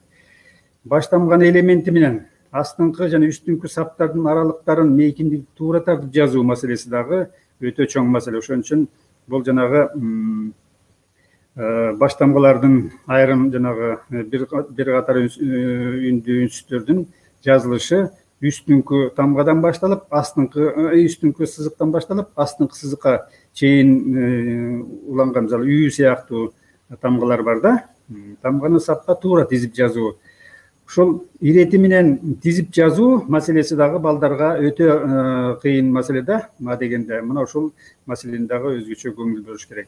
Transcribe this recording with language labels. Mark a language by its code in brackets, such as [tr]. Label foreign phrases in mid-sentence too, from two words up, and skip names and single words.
[ky] Баш тамганын элементи менен астыңкы жана үстүңкү саптардын аралыктарын мейкиндик туура тартып жазуу маселеси дагы өтө чоң маселе. Ошон үчүн бул жанагы баш тамгалардын айрым жанагы бир катар үндүү үнсүздөрдүн жазылышы үстүңкү тамгадан башланып үстүңкү сызыктан башланып астыңкы сызыкка чейин уланган мисалы үй сыяктуу тамгалар бар да. Тамганы сапка туура тизип жазуу. Ушул ирети менен тизип жазуу маселеси дагы балдарга өтө кыйын маселе да. Ма дегенде мына ушул маселени дагы өзгөчө көңүл бөлүш керек.